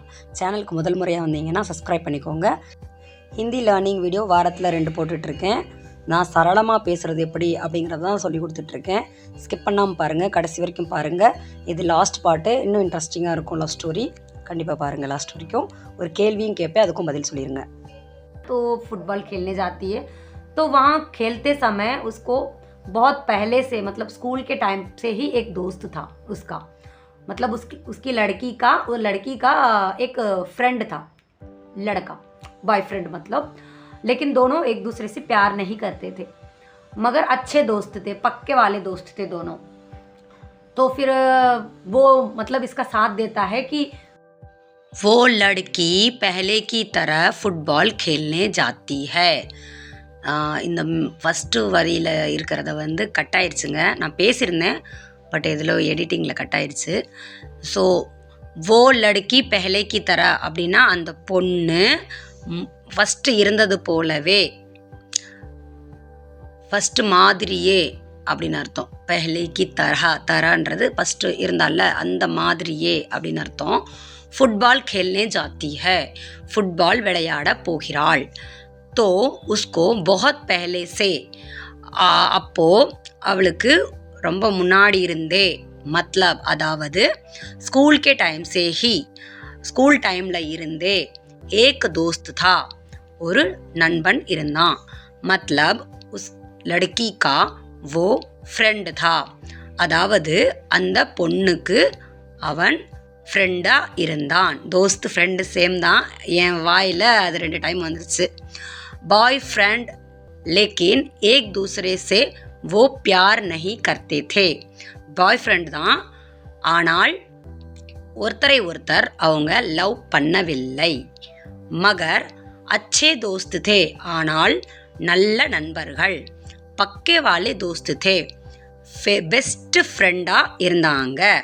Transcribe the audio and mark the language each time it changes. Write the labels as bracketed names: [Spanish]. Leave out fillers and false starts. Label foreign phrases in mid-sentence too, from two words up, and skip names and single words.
[Tamil] சேனலுக்கு முதல் முறையாக வந்தீங்கன்னா சப்ஸ்கிரைப் பண்ணிக்கோங்க. [English] Hindi learning video [Tamil] வாரத்தில் 2 போட்டுட்ருக்கேன். நான் சரளமாக பேசுகிறது எப்படி அப்படிங்கிறத தான் சொல்லி கொடுத்துட்ருக்கேன். ஸ்கிப் பண்ணாமல் பாருங்கள், கடைசி வரைக்கும் பாருங்கள். இது [English] last part, [Tamil] இன்னும் இன்ட்ரெஸ்டிங்காக இருக்கும். [English] love story [Tamil] கண்டிப்பாக பாருங்கள் லாஸ்ட் வரைக்கும். ஒரு கேள்வியும் கேட்பேன், அதுக்கும் பதில் சொல்லிடுங்க. [Hindi] तो फुटबॉल खेलने जाती है, तो वहाँ खेलते समय उसको बहुत पहले से, मतलब स्कूल के टाइम से ही एक दोस्त था उसका, मतलब उसकी लड़की का एक फ्रेंड था, लड़का बॉयफ्रेंड मतलब. लेकिन दोनों एक दूसरे से प्यार नहीं करते थे, मगर अच्छे दोस्त थे, पक्के वाले दोस्त थे दोनों. तो फिर वो मतलब इसका साथ देता है कि वो लड़की पहले की तरह फुटबॉल खेलने जाती है. [Tamil] இந்த ஃபஸ்ட்டு வரியில் இருக்கிறத வந்து கட் ஆயிடுச்சுங்க. நான் பேசியிருந்தேன், பட் இதில் எடிட்டிங்கில் கட் ஆயிடுச்சு. ஸோ [Hindi] वो लड़की पहले की तरह [Tamil] அப்படின்னா அந்த பொண்ணு ஃபஸ்ட்டு இருந்தது போலவே, ஃபஸ்ட்டு மாதிரியே அப்படின்னு அர்த்தம். பெஹ்லேக்கி தரன்றது ஃபஸ்ட்டு இருந்தால அந்த மாதிரியே அப்படின்னு அர்த்தம். [Hindi] ஃபுட்பால் खेलने जाती है, [Tamil] ஃபுட்பால் விளையாட போகிறாள். [Hindi] तो उसको बहुत पहले से, [Tamil] அப்போ அவளுக்கு ரொம்ப முன்னாடி இருந்தே, மத்லப் அதாவது [Hindi] स्कूल के टाइम से ही, [Tamil] ஸ்கூல் டைமில் இருந்தே, [Hindi] एक दोस्त था, [Tamil] ஒரு நண்பன் இருந்தான். [Hindi] मतलब उस लड़की का वो फ्रेंड था, [Tamil] அதாவது அந்த பொண்ணுக்கு அவன் ஃப்ரெண்டாக இருந்தான். தோஸ்த் [English] friend same [Tamil] தான், என் வாயில் அது 2 டைம் வந்துருச்சு. [English] boy friend [Hindi] लेकिन एक दूसरे से वो प्यार नहीं करते थे, [English] boy friend [Tamil] தான், ஆனால் ஒருத்தரை ஒருத்தர் அவங்க லவ் பண்ணவில்லை. [Hindi] मगर अच्छे दोस्त थे, [Tamil] ஆனால் நல்ல நண்பர்கள். [Hindi] पक्के वाले दोस्त थे, [English] best friend [Hindi] இருந்தாங்க.